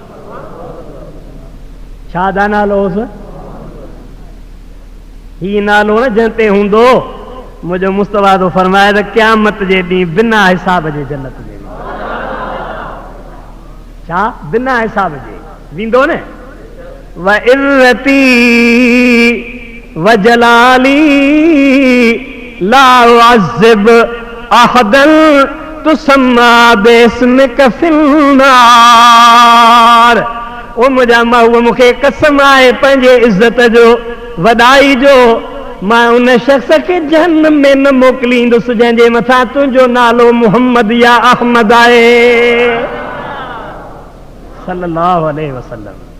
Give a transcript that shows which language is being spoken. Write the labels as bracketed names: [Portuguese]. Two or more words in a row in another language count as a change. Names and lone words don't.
[Sindhi] छा दा नालो हुउसि? ही नालो न जंहिं ते हूंदो मुंहिंजो मुस्तफ़ा तो फरमाए त क़यामत जे ॾींहुं बिना हिसाब जे जन्नत में छा बिना हिसाब जे वेंदो न। [Arabic] وعزتي وجلالي لا أعذب أحدا تسمى باسمك في النار. [Sindhi] ओ मुंहिंजा महबूब मूंखे कसम आहे पंहिंजे इज़्ज़त जो वॾाई जो मां उन शख़्स खे जहन्नम में न मोकिलींदुसि जंहिंजे मथां तुंहिंजो नालो मुहम्मद या अहमद आहे [Arabic] صلى الله عليه وسلم.